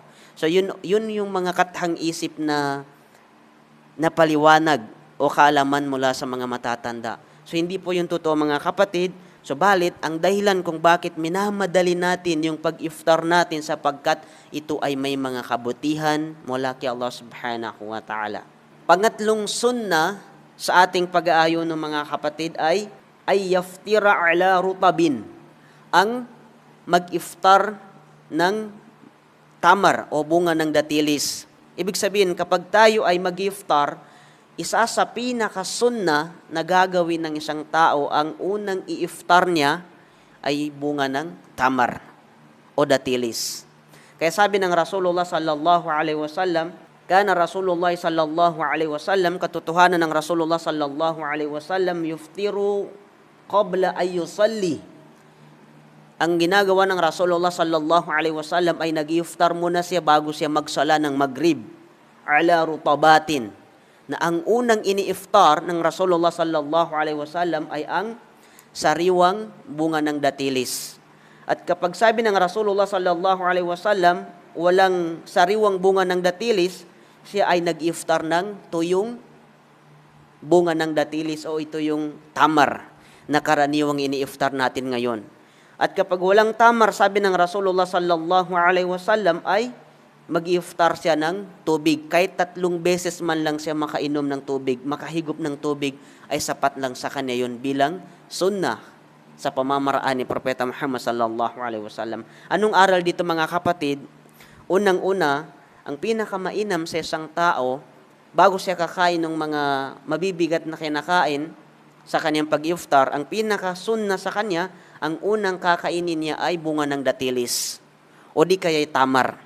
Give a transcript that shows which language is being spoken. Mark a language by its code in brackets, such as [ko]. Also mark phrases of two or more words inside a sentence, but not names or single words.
[tl] So yun yung mga kathang isip na paliwanag o kaalaman mula sa mga matatanda. So hindi po yung totoo mga kapatid. Subalit, ang dahilan kung bakit minamadali natin yung pag-iftar natin sapagkat ito ay may mga kabutihan mula kay Allah [ar] سبحانه وتعالى. [tl] Pangatlong sunna sa ating pag-aayon ng mga kapatid ay [ar] يفطر على رطب. [tl] Ang mag-iftar ng tamar o bunga ng datilis. Ibig sabihin, kapag tayo ay mag-iftar, isa sa pinakasunna na gagawin ng isang tao, ang unang i-iftar niya ay bunga ng tamar o datilis. Kaya sabi ng [ar] رسول الله صلى الله عليه وسلم، كان رسول الله صلى الله عليه وسلم, [tl] katotohanan ng [ar] رسول الله صلى الله عليه وسلم، يفطر قبل أن يصلي. [tl] Ang ginagawa ng Rasulullah [ar] صلى الله عليه وسلم [tl] ay nag-iftar muna siya bago siya magsala ng maghrib [ar] على رطبات, [tl] na ang unang ini-iftar ng Rasulullah [ar] صلى الله عليه وسلم [tl] ay ang sariwang bunga ng datilis. At kapag sabi ng Rasulullah [ar] صلى الله عليه وسلم, [tl] walang sariwang bunga ng datilis, siya ay nag-iftar ng tuyong bunga ng datilis o ito yung tamar na karaniwang ini-iftar natin ngayon. At kapag walang tamar, sabi ng Rasulullah [ar] صلى الله عليه وسلم [tl] ay mag-iftar siya ng tubig. Kahit 3 beses man lang siya makainom ng tubig, makahigop ng tubig, ay sapat lang sa kanya yun bilang sunnah sa pamamaraan ni Propeta Muhammad [ar] صلى الله عليه وسلم. [tl] Anong aral dito mga kapatid? Unang-una, ang pinakamainam sa isang tao, bago siya kakain ng mga mabibigat na kinakain sa kanyang pag-iftar, ang pinakasunna sa kanya, ang unang kakainin niya ay bunga ng datilis o di kaya tamar.